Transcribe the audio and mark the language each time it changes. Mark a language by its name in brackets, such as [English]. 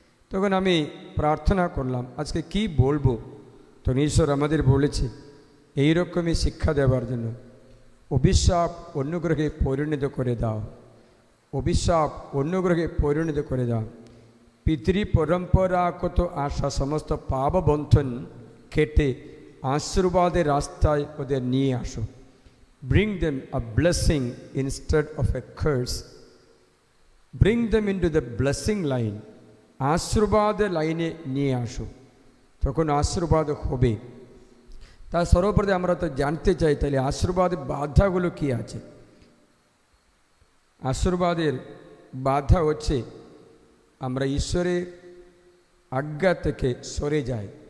[Bangla] তখন আমি প্রার্থনা করলাম আজকে কি বলবো। তো ঈশ্বর আমাদের বলেছে এইরকমই শিক্ষা দেওয়ার জন্য, অভিশাপ অনুগ্রহে পরিণত করে দাও, অভিশাপ অনুগ্রহে পরিণত করে দাও। পিতৃ পরম্পরাগত আসা সমস্ত পাপ বন্ধন কেটে আশীর্বাদের রাস্তায় ওদের নিয়ে আসো। [English] Bring them a blessing instead of a curse. Bring them into the blessing line. [Bangla] আশীর্বাদের লাইনে নিয়ে আসো, তখন আশীর্বাদ হবে। তা সর্বপ্রথমে আমরা তো জানতে চাই তাহলে আশীর্বাদের বাধাগুলো কি আছে। আশীর্বাদের বাধা হচ্ছে আমরা ঈশ্বরের আজ্ঞা থেকে সরে যাই।